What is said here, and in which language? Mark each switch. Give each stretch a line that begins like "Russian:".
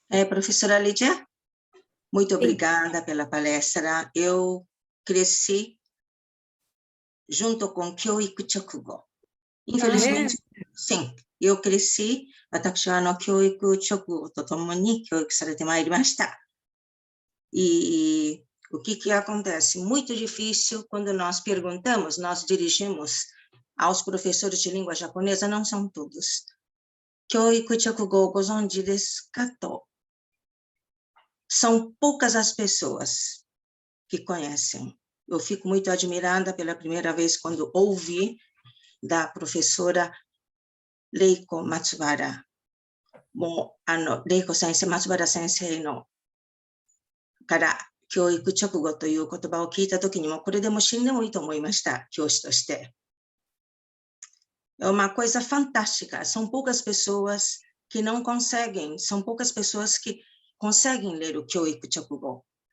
Portuguese: Professora Lídia, muito obrigada pela palestra. Eu cresci junto com Kyoiku Chokugo. Infelizmente, sim, eu cresci,
Japanese: 私は教育直後とともに教育されてまいりました。
Portuguese: E o que acontece? Muito difícil quando nós perguntamos, nós dirigimos aos professores de língua japonesa, não são todos.
Japanese: Kyoiku Chokugo gozonji desu ka to?
Portuguese: São poucas as pessoas que conhecem. Eu fico muito admirada pela primeira vez quando ouvi da professora Reiko Matsubara.
Japanese: Reiko Sensei, Matsubara Sensei のから教育直後という言葉を聞いたときにも、これでも死んでもいいと思いました、教師として。
Portuguese: É uma coisa fantástica. São poucas pessoas que não conseguem, são poucas pessoas que conseguem ler o Kyoiku Chokugo.